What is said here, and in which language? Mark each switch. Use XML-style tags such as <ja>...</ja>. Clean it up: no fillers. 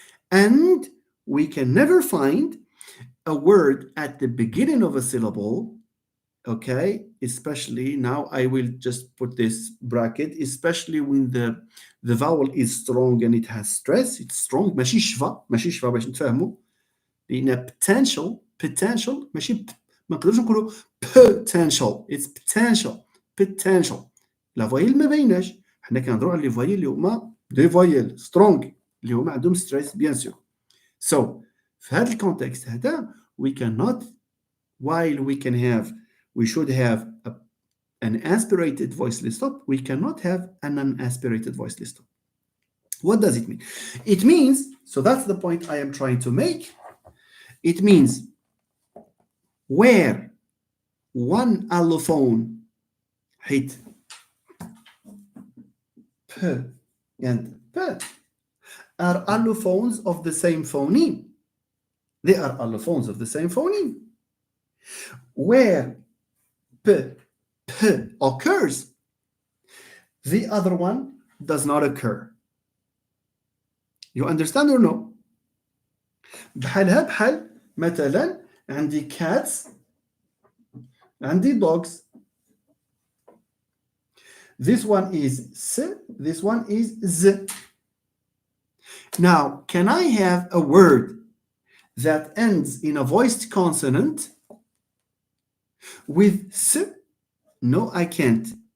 <en>And we can never find a word at the beginning of a syllable, okay, especially now I will just put this bracket, especially when the vowel is strong and it has stress, it's strong.</en> <ar>ماشي شفا باش نتفاهموا، لأن potential ماشي ما نقدروش نقولوا potential، it's potential. لا فويل ما بيناش، حنا كنهضروا على لي فويل اللي هما دي فويل سترونغ اللي هما عندهم ستريس بيان سور.</ar> <en>So</en> <ar>في هذا الكونتكست هذا</ar> <en>we cannot, while we should have an aspirated voiceless stop, we cannot have an unaspirated voiceless stop. What does it mean? It means, so that's the point I am trying to make. It means where one allophone hit p and p are allophones of the same phoneme. They are allophones of the same phoneme. Where p occurs, the other one does not occur. You understand or no?</en> <ar>بحالها بحال مثلا عندي cats, عندي dogs.</ar> <en>This one is s, this one is z. Now, can I have a word that ends in a voiced consonant with s? No, I can't.</en>